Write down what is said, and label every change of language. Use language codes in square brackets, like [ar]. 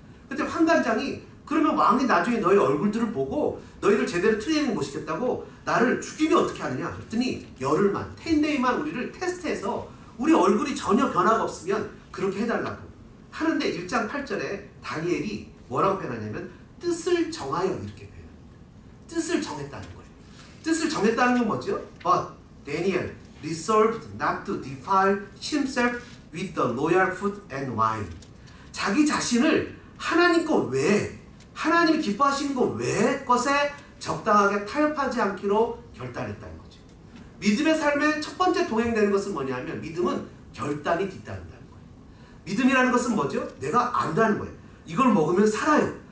[ko] 그때 환관장이 그러면 왕이 나중에 너희 얼굴들을 보고 너희를 제대로 트레이닝 못 시켰다고 나를 죽이면 어떻게 하느냐 그랬더니 열흘만, 10데이만 우리를 테스트해서 우리 얼굴이 전혀 변화가 없으면 그렇게 해달라고 하는데 1장 8절에 다니엘이 뭐라고 표현하냐면 뜻을 정하여 이렇게 표현합니다. 뜻을 정했다는 거예요. 뜻을 정했다는 건 뭐죠? [en] But Daniel resolved not to defile himself with the royal food and wine. [ko] 자기 자신을 하나님 것 외에, 하나님이 기뻐하시는 것 외의 것에 적당하게 타협하지 않기로 결단했다는 거죠. 믿음의 삶에 첫 번째 동행되는 것은 뭐냐면 믿음은 결단이 뒤따른다는 거예요. 믿음이라는 것은 뭐죠? 내가 안다는 거예요. 이걸 먹으면 살아요.